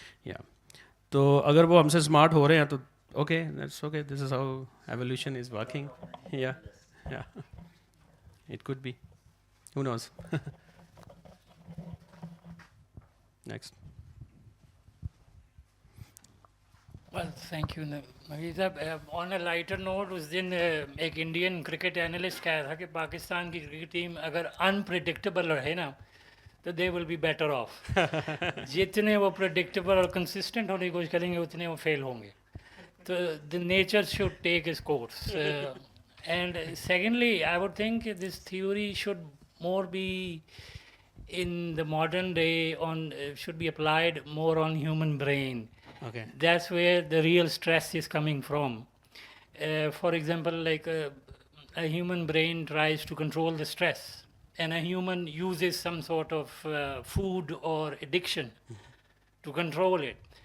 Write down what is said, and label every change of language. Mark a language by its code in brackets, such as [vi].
[ur] یا تو اگر وہ ہم سے اسمارٹ ہو رہے ہیں تو [en] Okay, that's okay, this is how evolution is working. یا it could be, who knows. Next. Well, thank you. [ur] Naveed sahab, [en] on a lighter note, [ur] اس دن ایک انڈین کرکٹ اینالسٹ کہا تھا کہ پاکستان کی کرکٹ ٹیم اگر انپریڈکٹیبل رہے نا تو [en] They will be better off. [ur] جتنے وہ پریڈکٹیبل اور کنسسٹنٹ ہونے کی کوشش کریں گے اتنے وہ فیل ہوں گے. [en] تو the nature should take its course. And secondly, I would think this theory should more be in the modern day should be applied more on human brain. Okay. That's where the real stress is coming from. For example, like a human brain tries to control the stress, and a human uses some sort of food or addiction to control it.